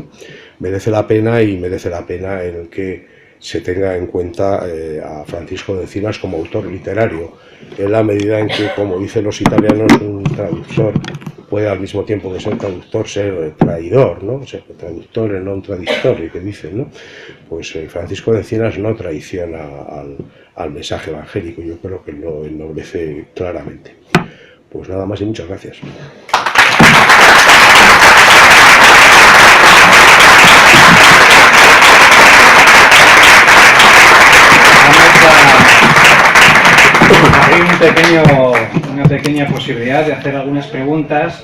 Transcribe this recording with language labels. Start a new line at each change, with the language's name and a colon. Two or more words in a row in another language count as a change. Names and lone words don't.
Spanish: Merece la pena, y merece la pena en el que se tenga en cuenta a Francisco de Encinas como autor literario, en la medida en que, como dicen los italianos, un traductor puede al mismo tiempo que ser traductor ser traidor, ¿no? Ser traductor
Italian: e non traditore,
Spanish: que dicen, ¿no? Pues Francisco de Encinas no traiciona al mensaje evangélico, yo creo que lo ennoblece claramente. Pues nada más y muchas gracias. Hay una pequeña posibilidad de hacer algunas preguntas.